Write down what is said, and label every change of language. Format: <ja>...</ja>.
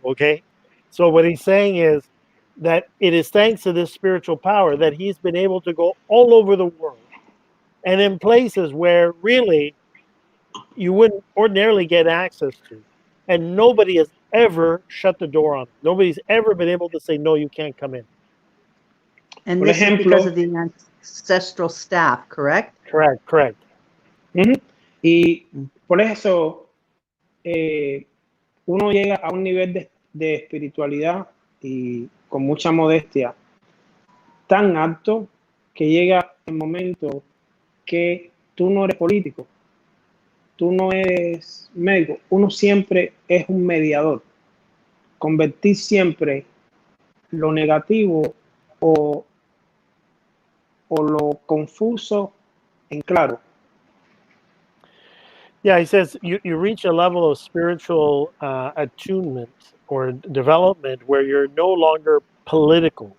<en>Okay, so what he's saying is that it is thanks to this spiritual power that he's been able to go all over the world and in places where really you wouldn't ordinarily get access to, and nobody has ever shut the door on him. Nobody's ever been able to say, no, you can't come in. And this is because of the ancestral staff, correct? Correct. Mm-hmm.</en> <es>Y por eso uno llega a un nivel de espiritualidad y con mucha modestia tan alto que llega el momento que tú no eres político, tú no eres médico, uno siempre es un mediador. Convertir siempre lo negativo o lo confuso en claro.</es> <en>Yeah, he says you reach a level of spiritual attunement or development where you're no longer political.</en>